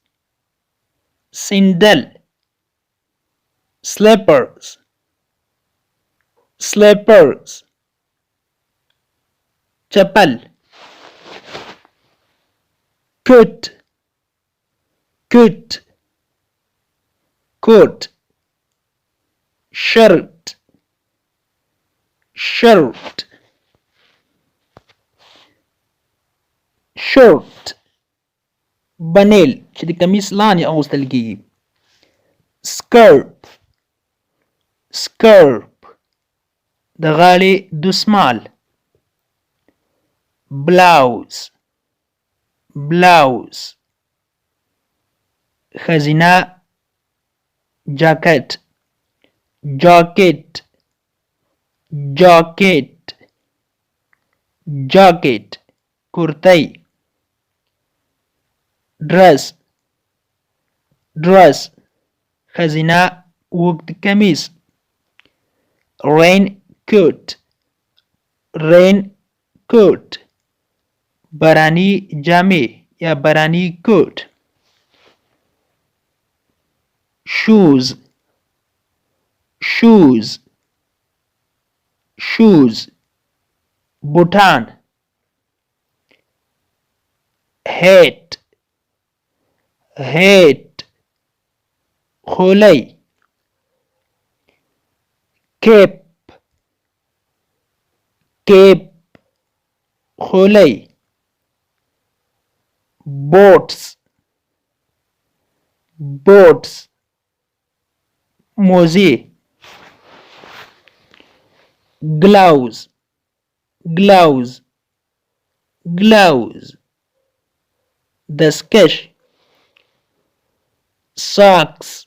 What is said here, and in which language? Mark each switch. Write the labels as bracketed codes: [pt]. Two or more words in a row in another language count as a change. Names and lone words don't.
[en] sandal slippers slippers چپل coat coat coat shirt shirt shirt [ps] بنیل چې د کمیس لاندې اغوستل کیږي [en] skirt skirt [ps] د غاړې دسمال [en] blouse blouse ښځینه jacket jacket jacket jacket کرتۍ dress dress [ps] ښځینه اوږد کمیس [en] raincoat [ps] raincoat باراني جامې یا باراني کوټ [en] shoes shoes shoes بوټان hat hat خولۍ cape cape خولۍ boats boats موزې gloves gloves gloves دستکش socks